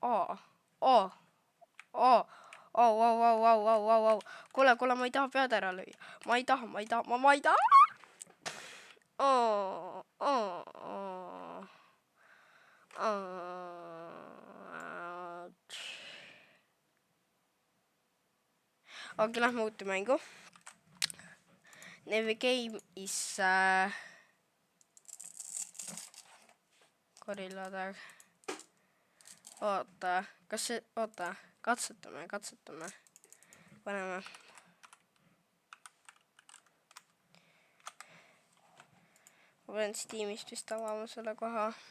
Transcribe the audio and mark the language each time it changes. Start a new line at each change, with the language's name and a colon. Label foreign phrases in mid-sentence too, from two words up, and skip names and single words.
Estonian: Kuule, ma ei taha pead ära lüüa. Ma ei taha. Okei, lähme uute mängu.
English: Navy game is Gorilla.
Estonian: Oota, kas see, katsetame. Paneme. Ma pean Steamist vist avama selle koha.